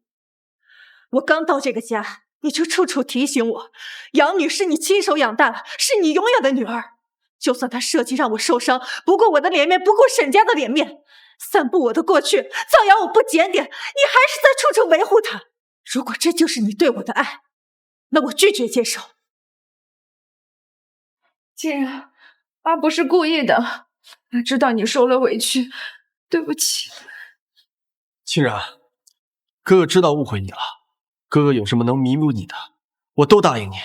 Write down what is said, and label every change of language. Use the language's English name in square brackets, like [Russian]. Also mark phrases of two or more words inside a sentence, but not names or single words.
[Chinese] 我剛到這個家，你就處處提醒我，養女是你親手養大的，是你永遠的女兒。就算她設計讓我受傷，不顧我的臉面，不顧沈家的臉面，散布我的過去，造謠我不檢點，你還是在處處維護她。如果這就是你對我的愛， 那我拒絕接受。竟然，爸不是故意的，爸知道你受了委屈，对不起。清然，哥哥知道误会你了，哥哥有什么能弥补你的，我都答应你。